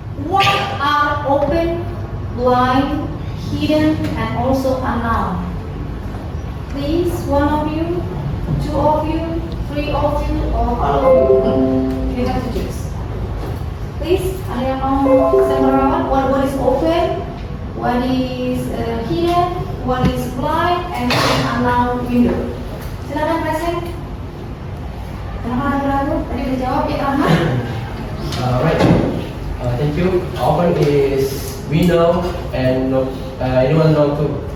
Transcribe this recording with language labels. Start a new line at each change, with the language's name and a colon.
English: What are open, blind, hidden, and also unknown? Please, one of you, 2 of you, 3 of you, or all of you. You have to choose.
Indonesian: Please, ada yang mau sembarawan?
English: What is open? What is hidden? What is blind? And what is unknown window?
Indonesian: Silakan present. Kenapa ragu-ragu? Tadi udah jawab ya, Rahmat?
English: Right. Thank you. Open is we know and anyone know too.